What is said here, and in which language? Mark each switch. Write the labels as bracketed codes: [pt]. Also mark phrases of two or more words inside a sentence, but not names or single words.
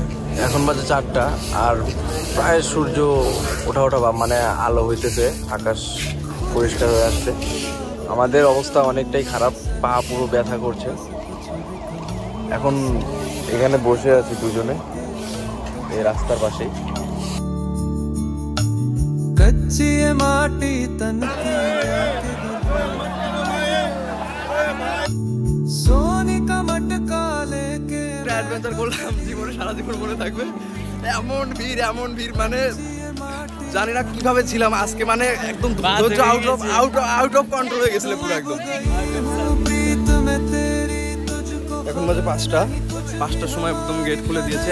[bn] এখন বাজে 4টা, আর প্রায় সূর্য ওঠা ওঠা ভাব, মানে আলো হইতেছে, আকাশ পরিষ্কার হয়ে আসছে। আমাদের অবস্থা অনেকটাই খারাপ, পা পুরো ব্যথা করছে। এখন এখানে বসে আছি দুজনে এই রাস্তার পাশেই। [hi] कच्ची माटी तन की सोनी का मटका लेके [bn] অ্যাডভেঞ্চার করলাম, জীবনে সারা জীবন মনে থাকবে। এমন ভিড় মানে জানি না কিভাবে ছিলাম আজকে, মানে একদম [en] out of control [bn] হয়ে গেছিল পুরো একদম। এখন বাজে 5টার সময় একদম গেট খুলে দিয়েছে।